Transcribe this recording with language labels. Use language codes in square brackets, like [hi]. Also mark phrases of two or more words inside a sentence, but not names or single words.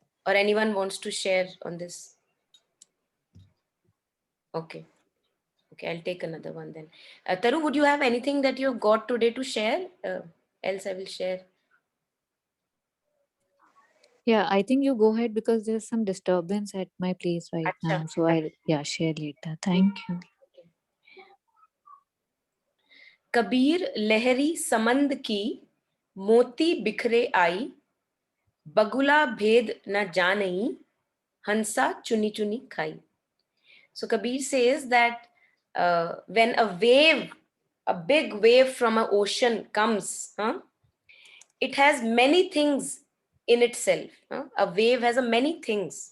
[en] or anyone wants to share on this? Okay, okay, I'll take another one then. Taru, would you have anything that you've got today to share? else I will share. Yeah, I think you go ahead because there's some disturbance at my place right Acha. now. So I'll share later. Thank you. [hi] कबीर लहरी समंद की, मोती बिखरे आई, बगुला भेद न जानई, हंसा चुनि चुनि खाई. [en] So Kabir says that when a big wave from an ocean comes, it has many things in itself. A wave has a many things.